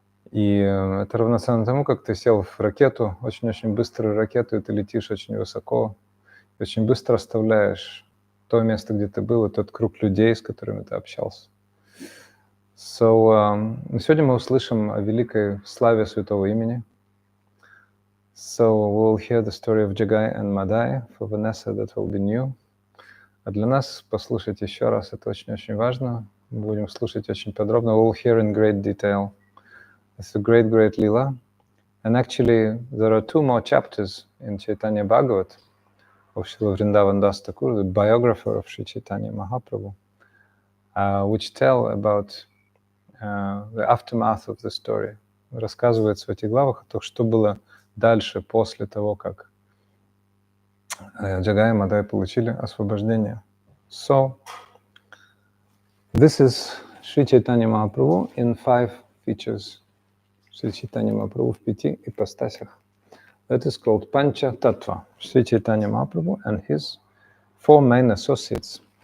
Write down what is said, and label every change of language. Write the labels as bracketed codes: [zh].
[ru] И это равноценно тому, как ты сел в ракету, очень-очень быструю ракету, и ты летишь очень высоко, и очень быстро оставляешь то место, где ты был, и тот круг людей, с которыми ты общался. So, сегодня мы услышим о великой славе святого имени. [en] So we'll hear the story of Jagai and Madhai. For Vanessa, that will be new. [ru] А для нас послушать еще раз, это очень-очень важно. Мы будем слушать очень подробно. [en] We'll hear in great detail. It's a great, great lila. And actually, there are 2 more chapters in Chaitanya Bhagavat of Srila Vrindavan Das Thakur, the biographer of Sri Chaitanya Mahaprabhu, which tell about the aftermath of the story. [ru] Рассказывается в этих главах о том, что было дальше, после того, как Jagai и Madhai получили освобождение. [en] So, this is Sri Chaitanya Mahaprabhu in 5 features. Sri Chaitanya Mahaprabhu [ru] в 5 ипостасях. [en] That is called Pancha Tattva. Sri Chaitanya Mahaprabhu and his 4 main associates.